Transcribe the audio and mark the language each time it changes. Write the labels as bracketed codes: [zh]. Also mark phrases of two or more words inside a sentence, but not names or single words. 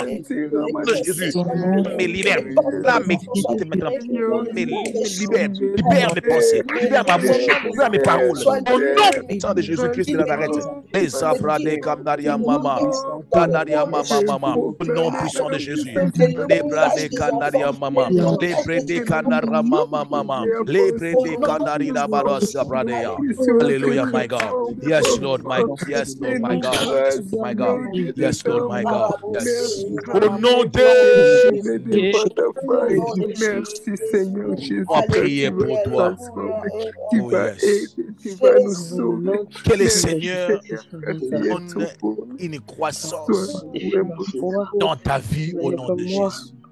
[fr] De Jésus. Me libère. Là, me quitte maintenant. Me libère. Libère mes pensées. Libère ma bouche. Libère mes paroles. Au nom puissant de Jésus-Christ de Nazareth. Et ça brade Kandaria Mama. Kandaria Mama Mama. Au nom puissant de Jésus. Les brade Kandaria Mama. Les brade Kandara Mama Mama. Les brade Kandarina Barossa Bradea. [en] Hallelujah, my God. Yes, Lord, my God. Yes, Lord, my God. My God. Yes, Lord, my God. Yes. [fr] Au nom de merci, Seigneur Jésus. On va prier pour toi. [en] Oh, yes. [fr] Que le Seigneur donne une croissance dans ta vie au nom de Jésus.